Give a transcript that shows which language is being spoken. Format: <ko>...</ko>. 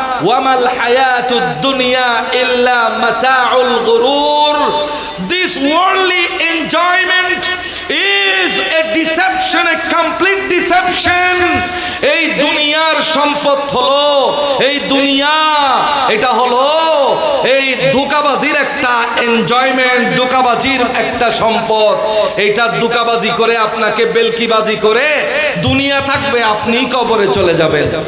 <ar>ওয়ামাল হায়াতুদ দুনিয়া ইল্লা মাতাউল গুরুর।</ar> <en>This worldly enjoyment is a deception, a complete deception.</en> <bn>এই দুনিয়ার সম্পদ হলো, এই দুনিয়া এটা হলো এই ধোঁকাবাজির একটা এনজয়মেন্ট, ধোঁকাবাজির একটা সম্পদ। এইটা ধোঁকাবাজি করে, আপনাকে বেলকিবাজি করে দুনিয়া থাকবে, আপনি কবরে চলে যাবেন।</bn>